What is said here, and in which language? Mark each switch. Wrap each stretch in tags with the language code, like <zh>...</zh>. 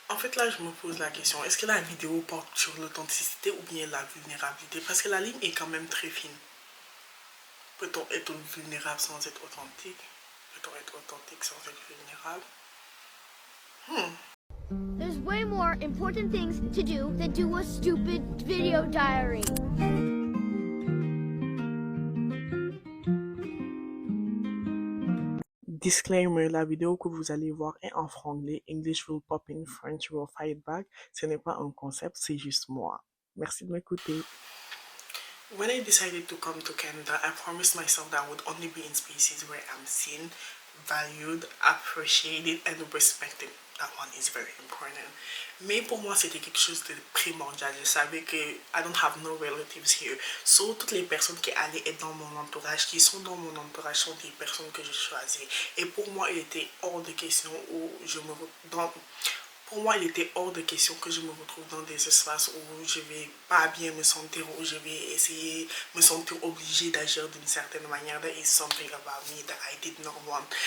<fr>En fait, là, je me pose la question, est-ce que la vidéo porte sur l'authenticité ou bien la vulnérabilité? Parce que la ligne est quand même très fine. Peut-on être vulnérable sans être authentique? Peut-on être authentique sans être vulnérable?</fr> <en>There's way more important things to do than do a stupid video diary.</en> <fr>Disclaimer, la vidéo que vous allez voir est en franglais.</fr> <en>English will pop in, French will fight back.</en> <fr>Ce n'est pas un concept, c'est juste moi. Merci de m'écouter.</fr> <en>When I decided to come to Canada, I promised myself that I would only be in spaces where I'm seen, valued, appreciated, and respected. That one is very important.</en> <fr>Mais pour moi, c'était quelque chose de primordial. Je savais que</fr> <en>I don't have no relatives here.</en> <fr>So, toutes les personnes qui allaient être dans mon entourage, qui sont dans mon entourage, sont des personnes que je choisis. Et pour moi, il était hors de question où je me pour moi, il était hors de question que je me retrouve dans des espaces où je vais pas bien me sentir, où je vais essayer me sentir obligée d'agir d'une certaine manière.</fr> <en>There is something about me that I did not want.</en>